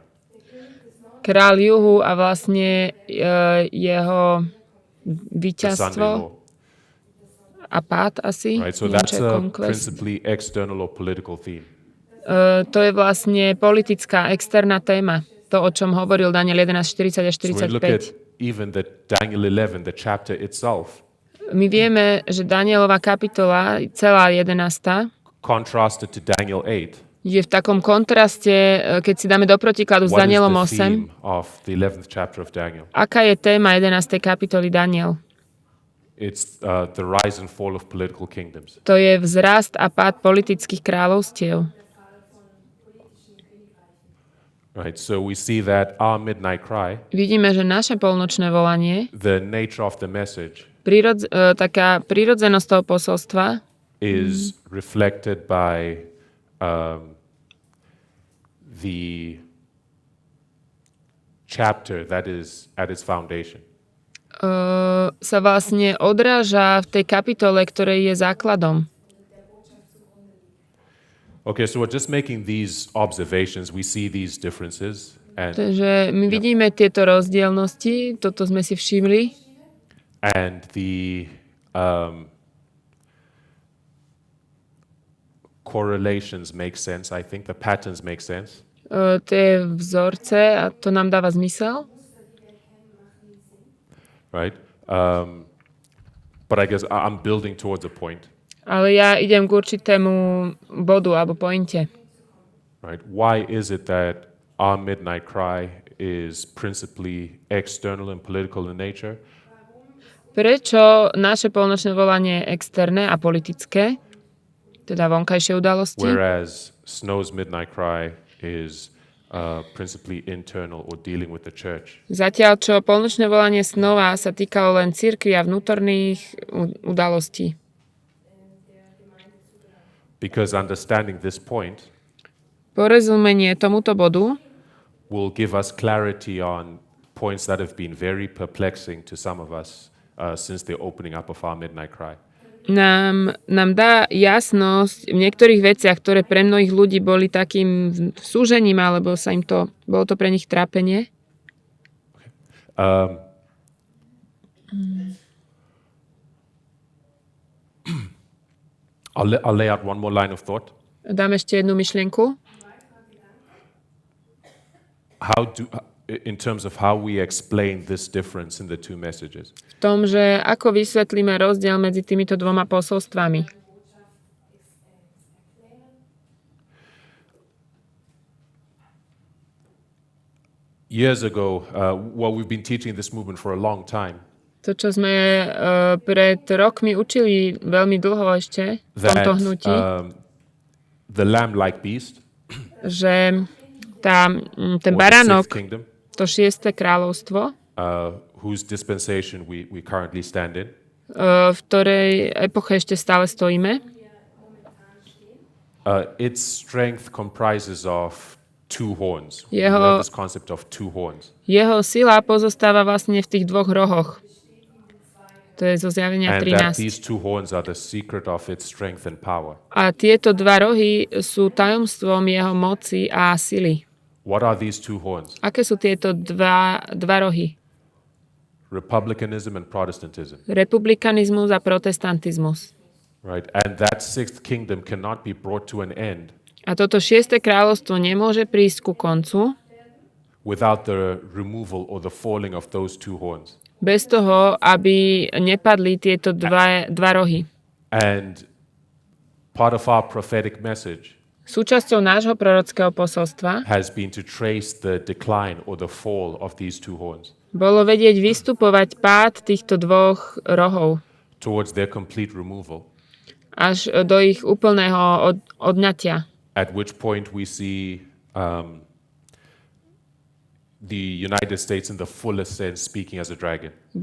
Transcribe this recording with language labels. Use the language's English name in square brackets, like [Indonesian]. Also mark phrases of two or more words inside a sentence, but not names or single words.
[Slovak] Král juhu a vlastne jeho [English] The [Slovak] víťazstvo [English] son-in-law. [Slovak] a pád asi. [English] Right? So [Slovak] Neviem, [English] that's [Slovak] čo je a [English] conquest. principally external or political theme. [Slovak] To je vlastne politická, externá téma. To, o čom hovoril Daniel 11, 40 až [English] So when you look at 45. even the Daniel 11, the chapter itself, [Slovak] My vieme, že Danielova kapitola, celá 11, [English] contrasted to Daniel 8, [Slovak] je v takom kontraste, keď si dáme do protikladu s [English] what is [Slovak] Danielom [English] the [Slovak] 8. [English] theme of the 11th chapter of Daniel? [Slovak] Aká je téma 11. kapitoly Daniel? [English] It's the rise and fall of political kingdoms. [Slovak] To je vzrast a pád politických kráľovstiev. [English] Right? So we see that our midnight cry, [Slovak] Vidíme, že naše polnočné volanie, [English] the nature of the message, [Slovak] taká prírodzenosť toho posolstva [English] is reflected by the chapter that is at its foundation. [Slovak] sa vlastne odráža v tej kapitole, ktorej je základom. [English] Okay, so we're just making these observations. We see these differences, and [Slovak] Takže my vidíme tieto rozdielnosti, toto sme si všimli. [English] the correlations make sense. I think the patterns make sense. [Slovak] Tie vzorce, a to nám dáva zmysel. [English] Right? But I guess I'm building towards a point. [Slovak] Ale ja idem k určitému bodu alebo pointe. [English] Right? Why is it that our midnight cry is principally external and political in nature, [Slovak] Prečo naše polnočné volanie je externé a politické, teda vonkajšie udalosti, [English] whereas Snow's midnight cry is principally internal or dealing with the church? [Slovak] zatiaľ čo polnočné volanie snova sa týkalo len cirkvi a vnútorných udalostí. [English] Because understanding this point [Slovak] Porozumenie tomuto bodu [English] will give us clarity on points that have been very perplexing to some of us since the opening up of our midnight cry. [Slovak] nám dá jasnosť v niektorých veciach, ktoré pre mnohých ľudí boli takým súžením, alebo bolo to pre nich trápenie. [English] I'll lay out one more line of thought. [Slovak] Dám ešte jednu myšlienku. [English] In terms of how we explain this difference in the two messages. [Slovak] V tom, že ako vysvetlíme rozdiel medzi týmito dvoma posolstvami. [English] Years ago, we've been teaching this movement for a long time. [Slovak] To, čo sme pred rokmi učili veľmi dlho ešte v tomto hnutí, [English] The lamb-like beast, [Slovak] že ten [English] or the [Slovak] baránok, [English] sixth kingdom, [Slovak] to 6. kráľovstvo, [English] whose dispensation we currently stand in, [Slovak] v ktorej epoche ešte stále stojíme, [English] its strength comprises of two horns. We [Slovak] Jeho- [English] have this concept of two horns. [Slovak] jeho sila pozostáva vlastne v tých dvoch rohoch. To je zo Zjavenia [English] And that [Slovak] 13. [English] these two horns are the secret of its strength and power. [Slovak] A tieto dva rohy sú tajomstvom jeho moci a sily. [English] What are these two horns? [Slovak] Aké sú tieto dva rohy? [English] Republicanism and Protestantism. [Slovak] Republikanizmus a protestantizmus. [English] Right? And that sixth kingdom cannot be brought to an end [Slovak] A toto 6. kráľovstvo nemôže prísť ku koncu [English] without the removal or the falling of those two horns. [Slovak] bez toho, aby nepadli tieto dva rohy. [English] And part of our prophetic message [Slovak] Súčasťou nášho prorockého posolstva [English] has been to trace the decline or the fall of these two horns [Slovak] bolo vedieť vystupovať pád týchto dvoch rohov [English] towards their complete removal, [Slovak] až do ich úplného odňatia. [English] at which point we see the United States in the fullest sense speaking as a dragon.